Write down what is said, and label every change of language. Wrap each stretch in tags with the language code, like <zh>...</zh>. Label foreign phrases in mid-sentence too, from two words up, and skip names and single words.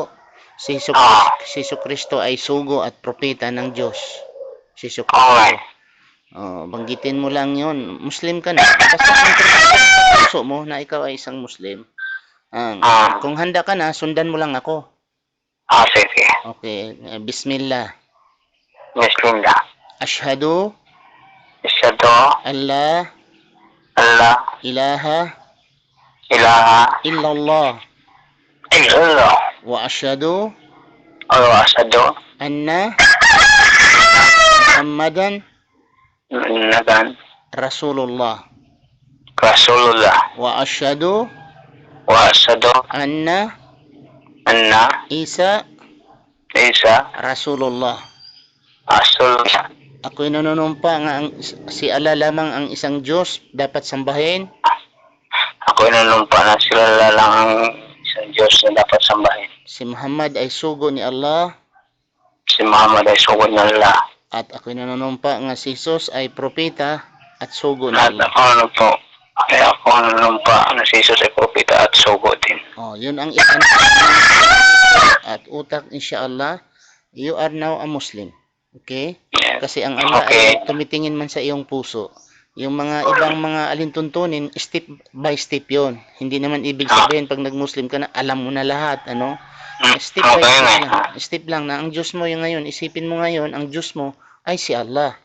<tl>Si Jesucristo ay sugo at propeta ng Diyos. Si Jesucristo. Banggitin mo lang yon. Muslim ka na. Basta ang puso mo na ikaw ay isang Muslim. Kung handa ka na, sundan mo lang ako. Sige. Okay. Bismillah. Bismillah.</tl> <ar>أشهد أن لا إله إلا الله وأشهد أن محمدا رسول الله وأشهد أن عيسى رسول الله.</ar> <tl>Ako'y nanunumpa nga si Allah lamang ang isang Diyos dapat sambahin. Ako'y nanunumpa na sila lang ang isang Diyos na dapat sambahin. Si Muhammad ay sugo ni Allah. At ako'y nanunumpa nga si Jesus ay propeta at sugo ni Allah. Ako nanunumpa na si Jesus ay propeta at sugo din. Yun ang isang at utak,</tl> <en>inshallah, you are now a Muslim.</en> <tl>Okay? Kasi ang Allah ay tumitingin man sa iyong puso. Yung mga ibang mga alintuntunin,</tl> <en>step by step</en> <tl>yon. Hindi naman ibig sabihin pag nag-Muslim ka na, alam mo na lahat.</tl> <en>Step by step lang.</en> <tl>Step lang na ang Diyos mo yung ngayon. Isipin mo ngayon, ang Diyos mo ay si Allah.</tl>